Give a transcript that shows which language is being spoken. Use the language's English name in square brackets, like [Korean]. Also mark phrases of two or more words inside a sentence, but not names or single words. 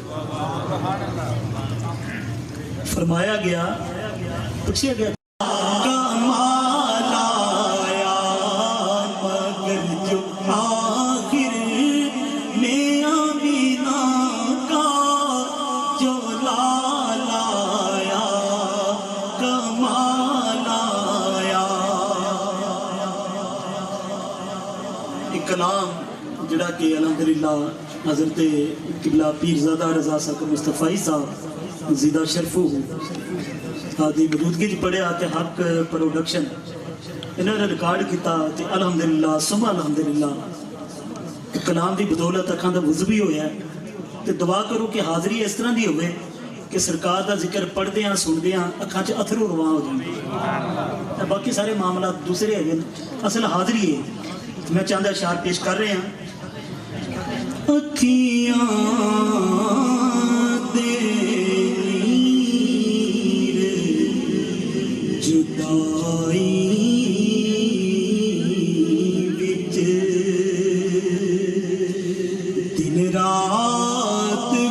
[Urdu] فرمایا گیا، پوچھا گیا کمال آیا، مگر جو آخر میں آمینہ کا جو لال آیا، کمال آیا۔ [Punjabi] ایک کلام جڑا کہ الحمدللہ حضرت قبلہ پیرزادہ رضا صاحب مصطفی صاحب [Arabic] زیدہ شرفو [Punjabi] آدھی موجودگی چ پڑھیا تے حق پروڈکشن انہوں نے ریکارڈ کیتا تے [Arabic] الحمدللہ ثم الحمدللہ [Punjabi] کلام دی بدولت اکھاں دا وضو بھی ہویا ہے۔ تے دعا کرو کہ حاضری اس طرح دی ہوئے کہ سرکار دا ذکر پڑھ دیاں سن دیاں اکھاں چ اتھرو رواں ہو جائیں۔ [Urdu] باقی سارے معاملات دوسرے ہیں، اصل حاضری ہے۔ میں چاندہ اشعار پیش کر رہے ہیں۔ [Punjabi] اکھیاں دے نیر جدائی وچ دن رات